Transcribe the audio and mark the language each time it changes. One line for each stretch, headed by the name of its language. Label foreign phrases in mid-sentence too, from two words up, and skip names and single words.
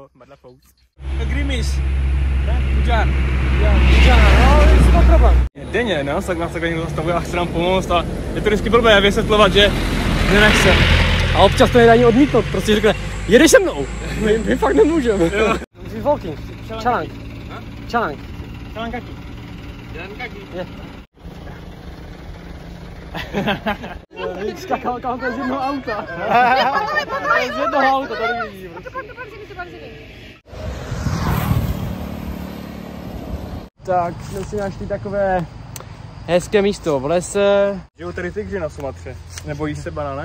Indonesian: Madlafaus. Grimis. Hujan.
Czech: No, je to problém. Denně, no, tak nás takhle někdo zastavuje a chce nám pomoct a je to vždycky blbé vysvětlovat, že nechce. A občas to nedá ani odmítnout, prostě řekne, jedeš se mnou. My fakt nemůžeme.
English: We're walking. Chalang. Chalang.
Indonesian: Jalan kaki. Jalan kaki.
Czech: Skakal z jednoho auta. Z jednoho auta, tady vidím. Tak, jsme si našli takové hezké místo v lese. Žijou tady tygři na Sumatře. Nebojíš se, Banané?